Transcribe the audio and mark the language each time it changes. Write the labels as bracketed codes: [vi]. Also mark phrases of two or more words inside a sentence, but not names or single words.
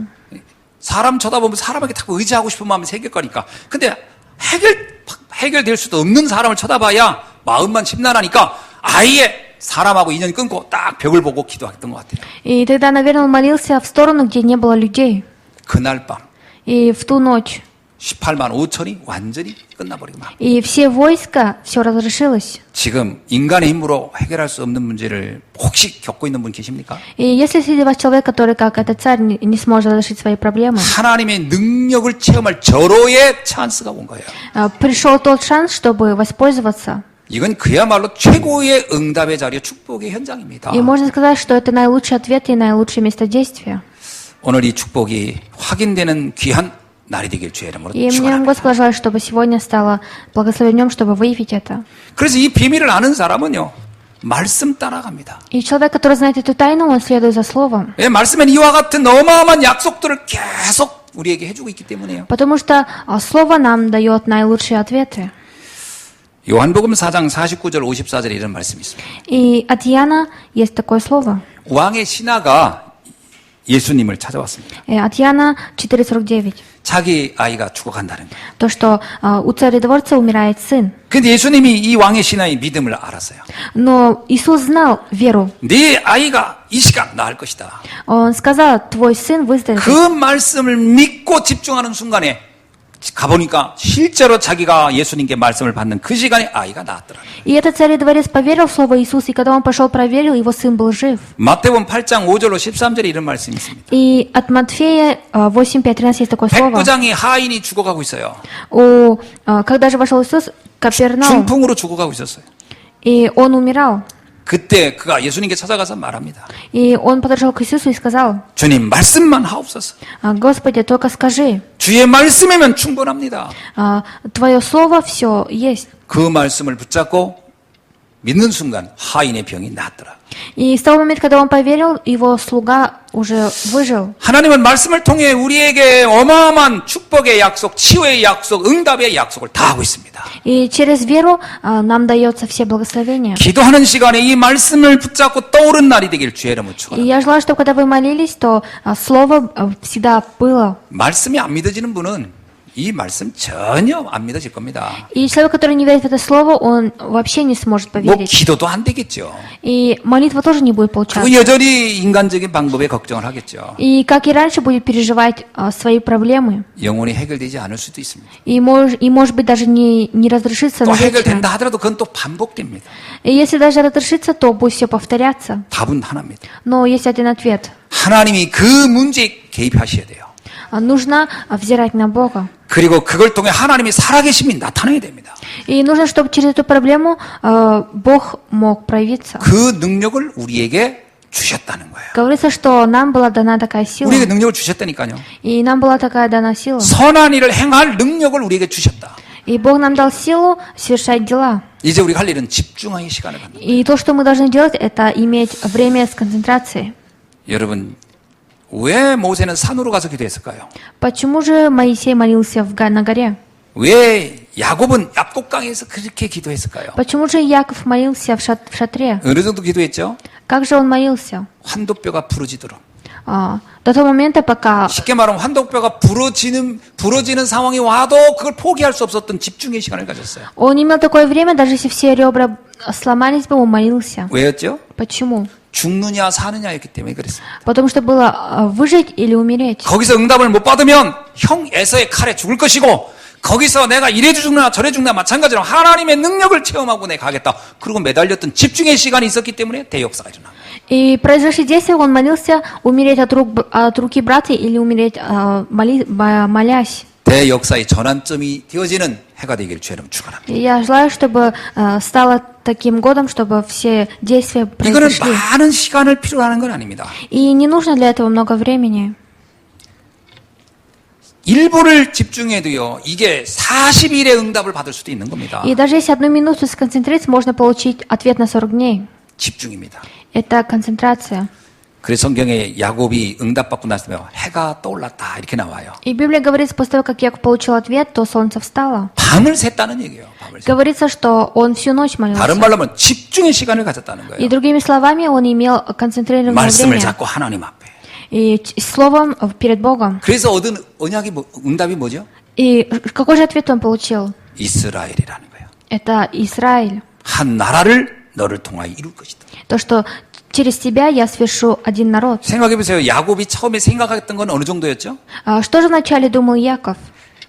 [ko] 사람 쳐다보면 사람에게 딱 의지하고 싶은 마음이 생길 거니까. 근데 해결될 수도 없는 사람을 쳐다봐야 마음만 심란하니까 아예 사람하고 인연 끊고 딱 벽을 보고 기도했던 것 같아요. [ru] И тогда, наверное, он молился в сторону, где не было людей. [ko] 그날 밤 [ru] И в ту ночь. [ko] 18만 5천이 완전히 끝나버리고 말. [ru] И все войска, все разрешилось. [ko] 지금 인간의 힘으로 해결할 수 없는 문제를 혹시 겪고 있는 분 계십니까? [ru] И если среди вас человек, который, как этот царь, не сможет разрешить свои проблемы, [ko] 하나님의 능력을 체험할 절호의 찬스가 온 거예요. [ru] пришел тот шанс, чтобы воспользоваться. [ko] 이건 그야말로 최고의 응답의 자리요 축복의 현장입니다. [ru] И можно сказать, что это наилучший ответ и наилучшее место действия. [ko] 오늘 이 축복이 확인되는 귀한 날이 되길 주의 이름으로 [ru] И мне [ko] 축원합니다. [ru] Господь желает, чтобы сегодня стало благословением, чтобы выявить это. [ko] 그래서 이 비밀을 아는 사람은요, 말씀 따라갑니다. [ru] И человек, который знает эту тайну, он следует за Словом. [ko] 예, 말씀엔 이와 같은 어마어마한 약속들을 계속 우리에게 해주고 있기 때문에요. [ru] Потому что Слово нам дает наилучшие ответы. [ko] 요한복음 4장 49절 54절에 이런 말씀이 있습니다. [ru] И от Иоанна есть такое слово. [ko] 왕의 신하가 예수님을 찾아왔습니다. [ru] От Иоанна 4:49. [ko] 자기 아이가 죽어간다는 거예요. [ru] То, что у царедворца умирает сын. [ko] 근데 예수님이 이 왕의 신하의 믿음을 알았어요. [ru] Но Иисус знал веру. [ko] 네 아이가 이 시간 나을 것이다. [ru] Он сказал, твой сын выздоровеет. [ko] 그 말씀을 믿고 집중하는 순간에 가보니까 실제로 자기가 예수님께 말씀을 받는 그 시간에 아이가 나았더라. [ru] И этот царедворец поверил в слово Иисуса, и когда он пошел проверил, его сын был жив. [ko] 마태복음 8장 5절로 13절에 이런 말씀이 있습니다. [ru] И от Матфея 8:5-13 есть такое слово. [ko] 백부장이 하인이 죽어가고 있어요. [ru] Когда же вошел Иисус, Капернаум, [ko] 중풍으로 죽어가고 있었어요. [ru] и он умирал. [ko] 그때 그가 예수님께 찾아가서 말합니다. [ru] И он подошел к Иисусу и сказал, [ko] 주님 말씀만 하옵소서. [ru] Господи, только скажи, [ko] 주의 말씀이면 충분합니다. [ru] Твое слово все есть. [ko] 그 말씀을 붙잡고 믿는 순간 하인의 병이 낫더라. [ru] И с того момента, когда он поверил, его слуга уже выжил. [ko] 하나님은 말씀을 통해 우리에게 어마어마한 축복의 약속, 치유의 약속, 응답의 약속을 다 하고 있습니다. [ru] И через веру нам дается все благословения. [ko] 기도하는 시간에 이 말씀을 붙잡고 떠오른 날이 되길 주의 이름으로 [ru] И [ko] 축원합니다. [ru] я желаю, чтобы когда вы молились, то слово всегда было. [ko] 말씀이 안 믿어지는 분은 이 말씀 전혀 안 믿어질 겁니다. [ru] И человек, который не верит в это слово, он вообще не сможет [ko] 뭐 [ru] поверить. [ko] 기도도 안 되겠죠. [ru] И молитва тоже не будет [ko] 그 [ru] получаться. [ko] 여전히 인간적인 방법에 걱정을 하겠죠. [ru] И как и раньше будет переживать свои проблемы. [ko] 영원히 해결되지 않을 수도 있습니다. [ru] И может быть даже не разрешится [ko] 또 [ru] навечно. [ko] 해결된다 하더라도 그건 또 반복됩니다. [ru] И если даже разрешится, то будет все повторяться. [ko] 답은 하나입니다. [ru] Но есть один ответ. [ko] 하나님이 그 문제에 개입하셔야 돼요. [ru] Нужно взирать на Бога. [ko] 그리고 그걸 통해 하나님이 살아계심이 나타나야 됩니다. [ru] И нужно, чтобы через эту проблему Бог мог проявиться. [ko] 그 능력을 우리에게 주셨다는 거예요. [ru] Говорится, что нам была дана такая сила. [ko] 우리에게 능력을 주셨다니까요. [ru] И нам была такая дана сила. [ko] 선한 일을 행할 능력을 우리에게 주셨다. [ru] И Бог нам дал силу совершать дела. [ko] 이제 우리가 할 일은 집중의 시간을 갖는 거예요. [ru] И то, что мы должны делать, это иметь время с концентрацией. [ko] 여러분, 왜 모세는 산으로 가서 기도했을까요? [ru] Почему же Моисей молился на горе? [ko] 왜 야곱은 야곱강에서 그렇게 기도했을까요? [ru] Почему же Яков молился в шатре? [ko] 어느 정도 기도했죠? [ru] Как же он молился? [ko] 환도뼈가 부러지도록. [ru] До того момента, пока [ko] 쉽게 말하면 환도뼈가 부러지는 상황이 와도 그걸 포기할 수 없었던 집중의 시간을 가졌어요. [ru] он имел такое время, даже если все ребра сломались бы, он молился. [ko] 왜였죠? [ru] Почему? [ko] 죽느냐 사느냐였기 때문에 그랬습니다. [ru] Потому что было выжить или умереть. [ko] 거기서 응답을 못 받으면 형 에서의 칼에 죽을 것이고 거기서 내가 이래 죽느냐 저래 죽느냐 마찬가지로 하나님의 능력을 체험하고 내가 가겠다. 그리고 매달렸던 집중의 시간이 있었기 때문에 대역사가 일어납니다. [ru] И произошли действия, он молился умереть от руки брата или умереть молясь. [ko] 대역사의 전환점이 되어지는 해가 되기를 주의 이름으로 축원합니다. [ru] И я желаю, чтобы стало таким годом, чтобы все действия [ko] 이거는 [ru] произошли. [ko] 많은 시간을 필요로 하는 건 아닙니다. [ru] И не нужно для этого много времени. [ko] 1분을 집중해도요. 이게 40일의 응답을 받을 수도 있는 겁니다. [ru] И даже если 1 минуту сконцентрироваться, можно получить ответ на 40 дней. [ko] 집중입니다. [ru] Это концентрация. [ko] 그래서 성경에 야곱이 응답받고 났으면 해가 떠올랐다 이렇게 나와요. [ru] И Библия говорится, после того, как Яков получил ответ, то солнце встало. [ko] 밤을 샜다는 얘기예요. 밤을 샜다. [ru] Говорится, что он всю ночь [ko] 다른 [ru] молился. [ko] 말로 하면 집중의 시간을 가졌다는 [ru] И [ko] 거예요. [ru] другими словами, он имел концентрированное [ko] 말씀을 [ru] время. [ko] 잡고 하나님 앞에. [ru] И словом перед Богом. [ko] 그래서 얻은 언약이 응답이 뭐죠? [ru] И какой же ответ он получил? [ko] 이스라엘이라는 거예요. [ru] Это Израиль. [ko] 한 나라를 너를 통하여 이룰 것이다. [ru] То, что через тебя я свершу один народ. [ko] 생각해 보세요. 야곱이 처음에 생각했던 건 어느 정도였죠? [ru] Что же вначале думал Яков?